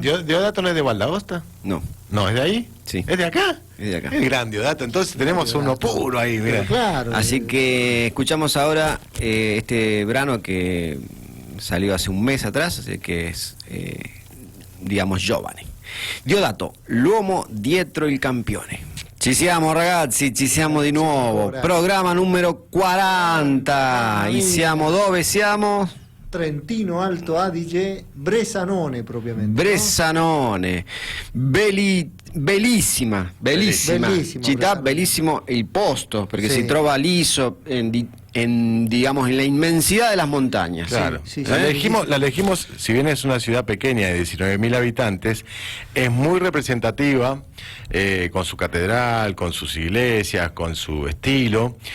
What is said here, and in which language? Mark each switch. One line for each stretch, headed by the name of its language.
Spanish: Diodato no es de Valdaosta. No, No, ¿es de ahí? Sí. ¿Es de acá? es de acá. Es gran Diodato, entonces tenemos uno puro ahí, mira. Pero claro. Así que escuchamos ahora este brano que salió hace un mes atrás, así que es, digamos, giovane.
Italian: Diodato, l'uomo dietro il campione. Ci siamo ragazzi, ci siamo di nuovo. Grazie. Programma numero 40. E siamo dove siamo? Trentino Alto Adige, Bresanone propriamente. ¿no? Bressanone, bellissima Bellissimo, città, Bressanone. bellissimo il posto, perché Sì. si trova liso
Spanish: digamos, en la inmensidad de las montañas. Claro. Sí, sí, la, sí, elegimos, sí, sí. la elegimos, si bien es una ciudad pequeña de 19.000 habitantes, es muy representativa, con su catedral, con sus iglesias, con su estilo.